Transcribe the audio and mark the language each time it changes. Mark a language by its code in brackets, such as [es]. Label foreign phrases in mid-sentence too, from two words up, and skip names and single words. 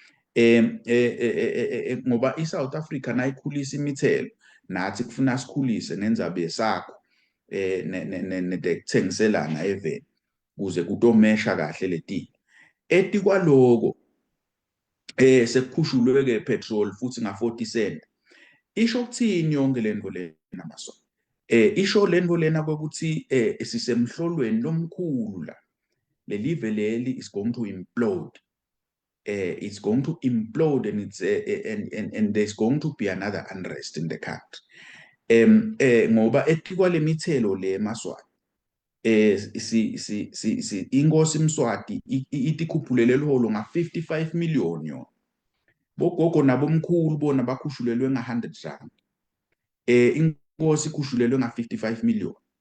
[ss] Ngoba iSouth Africa nayikhulisa imithelo, nathi kufuna sikhulise nendzaba yesakho nekuthengiselana eveni kuze kutomesha kahle letinto. Etikwaloko sekukhushulwe ke petrol futhi nga-40 cent. Isho ukuthini yonke lento lena Maswati? Isho lento lena ukuthi sisemhlolweni lomkhulu la. Le live leli [en] is going to implode. It's going to implode, and it's and there's going to be another unrest in the country. [ss] Ngoba etikwale mithelo le Maswati inkosi Mswati itikhuphulele liholo nga-55 million yona. Bogogo nabomkhulu bona bakhushulelwe nga-100 rand. Inkosi ikhushulelwe nga-55 million.